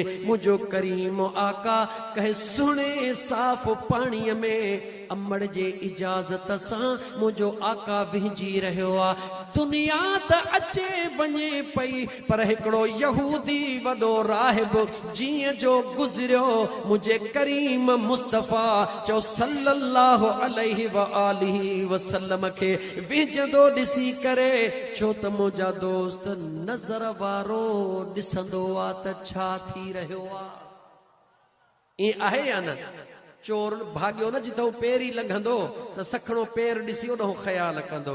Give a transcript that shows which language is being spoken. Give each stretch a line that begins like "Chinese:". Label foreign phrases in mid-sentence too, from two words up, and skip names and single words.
Sindhi: मुंहिंजो करीम आका कंहिं सुहिणे साफ़ पाणीअ में अमड़ जे इजाज़त सां मुंहिंजो आका विहिजी रहियो आ। दुनिया त अचे वञे पई पर हिकिड़ो यहूदी वॾो राहिब जीअं जो गुज़रियो मुंहिंजे करीम मुस्तफ़ा चओ
Arabic: صلى الله عليه وآله وسلم
Sindhi: खे विझंदो ॾिसी करे छो त मुंहिंजा दोस्त नज़र वारो ॾिसंदो आ त छा थी रहियो आ। ईअं आहे या न? चोर भाॻियो न जिथो पेरी लंघंदो त सखणो पेर ॾिसी ओॾो ख़याल कंदो।